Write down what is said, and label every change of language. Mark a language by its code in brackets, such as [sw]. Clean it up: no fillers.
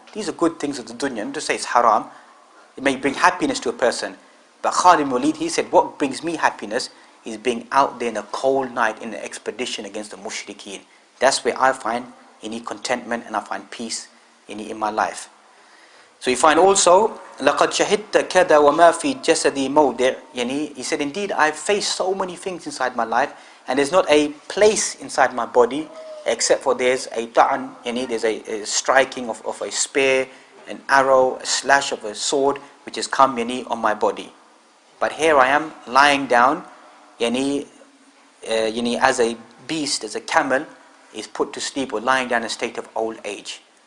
[en] These are good things of the dunya. Not to say it's haram. It may bring happiness to a person. But Khalid bin Waleed, he said, what brings me happiness is being out there in a cold night in an expedition against the mushrikeen. That's where I find any contentment and I find peace in my life. So you find also, [ar] لَقَدْ شَهِدْتَ كَذَا وَمَا فِي جَسَدِي مَوْدِعٍ. [en] He said, indeed, I've faced so many things inside my life, and there's not a place inside my body except for there's a ta'an, there's a striking of a spear, an arrow, a slash of a sword, which has come on my body. But here I am lying down, as a beast, as a camel is put to sleep or lying down in a state of old age.